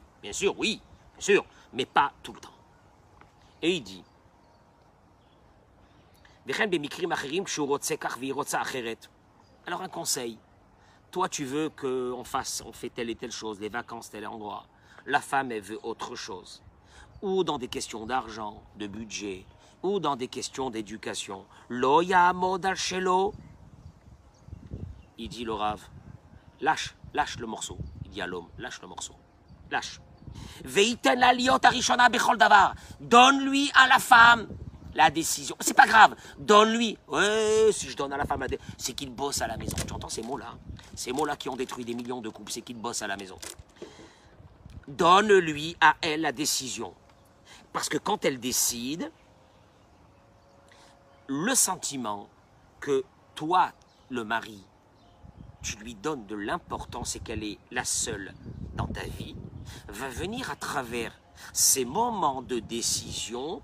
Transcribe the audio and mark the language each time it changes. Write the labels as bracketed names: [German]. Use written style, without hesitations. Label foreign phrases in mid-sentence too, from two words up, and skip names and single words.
[French] Bien sûr, oui, bien sûr, mais pas tout le temps. Et il dit, alors un conseil, toi tu veux on fait telle et telle chose, les vacances tel endroit, la femme elle veut autre chose, ou dans des questions d'argent, de budget, ou dans des questions d'éducation. [Hebrew] לא יעמוד על שלו. [French] Il dit le Rav, lâche le morceau. Il dit à l'homme, lâche le morceau, lâche. [Hebrew] ויתן לה להיות הראשונה בכל דבר. [French] Donne-lui à la femme la décision. C'est pas grave, donne-lui. Ouais, si je donne à la femme, c'est qu'il bosse à la maison. Tu entends ces mots-là? Ces mots-là qui ont détruit des millions de couples, c'est qu'il bosse à la maison. Donne-lui à elle la décision. Parce que quand elle décide, le sentiment que toi, le mari, tu lui donnes de l'importance et qu'elle est la seule dans ta vie, va venir à travers ces moments de décision.